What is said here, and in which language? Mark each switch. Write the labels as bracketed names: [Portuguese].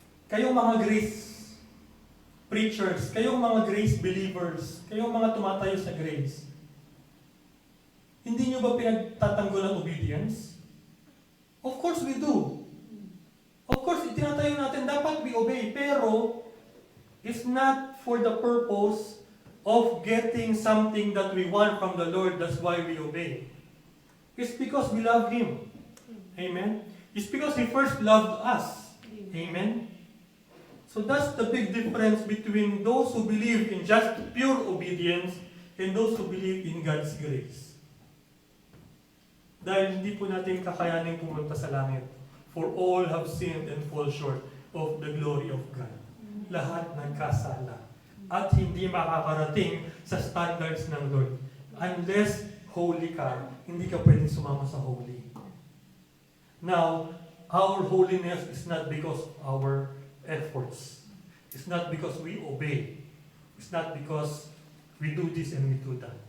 [Filipino] Kayong mga grace preachers, kayong mga grace believers, kayong mga tumatayo sa grace, hindi nyo ba pinagtatanggol ang obedience? [English] Of course we do. Of course, [Filipino] itinatayo natin, dapat [English] we obey. Pero, it's not for the purpose of getting something that we want from the Lord. That's why we obey. It's because we love Him. Amen? It's because He first loved us. Amen? So that's the big difference between those who believe in just pure obedience and those who believe in God's grace. [Filipino] Dahil hindi po natin kakayanin pumunta sa langit. [English] For all have sinned and fall short of the glory of God. [Filipino] Lahat nagkasala. At hindi makakarating sa standards ng Lord. Unless holy ka, hindi ka pwedeng sumama sa holy. [English] Now, our holiness is not because of our efforts. It's not because we obey. It's not because we do this and we do that.